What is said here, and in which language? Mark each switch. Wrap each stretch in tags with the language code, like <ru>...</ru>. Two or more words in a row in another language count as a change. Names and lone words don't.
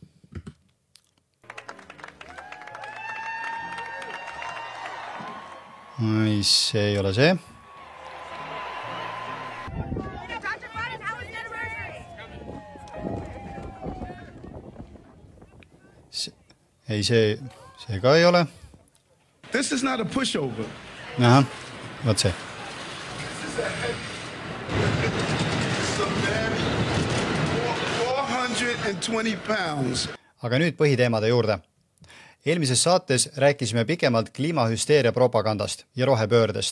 <et>See ei ole see. Ei, see ka ei ole.</et> <en>This is not a pushover.</en> <et>Aha, võt see.</et> <en>420 pounds.</en> <et>Aga nüüd põhiteemade juurde. Eelmises saates rääkisime pikemalt kliimahüsteeria propagandast ja rohepöördest.</et>